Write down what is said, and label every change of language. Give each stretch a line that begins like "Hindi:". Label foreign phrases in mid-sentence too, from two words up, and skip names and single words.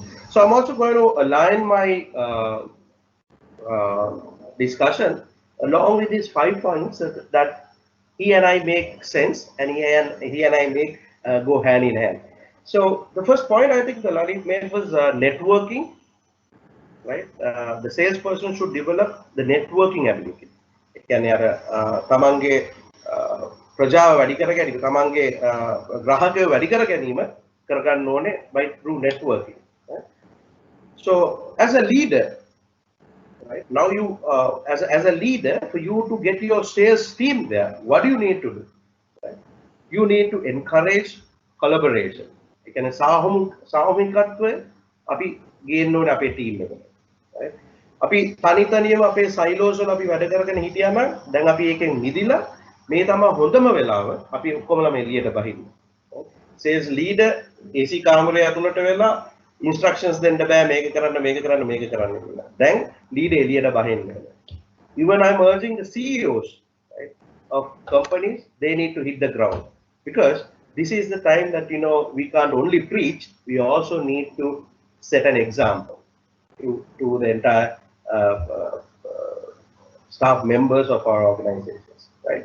English: So I'm also going to align my discussion along with these 5 points that he and I make sense and he and I make go hand in hand. So the first point I think the Lalit made was networking, right? The salesperson should develop the networking ability.
Sinhala: කියන්නේ අර තමන්ගේ ප්‍රජාව වැඩි කර ගැනීම, තමන්ගේ ග්‍රාහකයෝ වැඩි කර ගැනීම කරගන්න ඕනේ
English: by through networking. Right? So as a leader, right, now you as a leader, for you to get your sales team there, what do you need to do? Right? You need to encourage collaboration.
Sinhala: ඒ කියන්නේ සාමූහිකත්වය අපි ගේන්න ඕනේ අපේ ටීම් එකට.
English: Right?
Sinhala: අපි තනියම අපේ සයිලෝස් වල අපි වැඩ කරගෙන හිටියා නම් දැන් අපි ඒකෙන් මිදිලා මේ තමයි හොඳම වෙලාව අපි ඔක්කොමලා එළියට බහින්න.
English: Sales leader
Sinhala: AC කාමරය ඇතුළට වෙලා instructions දෙන්න බෑ මේක කරන්න කියලා. දැන් leader එළියට බහින්න.
English: Even I'm urging the CEOs, right, of companies, they need to hit the ground, because this is the time that we can't only preach, we also need to set an example to the entire staff members of our organizations, right?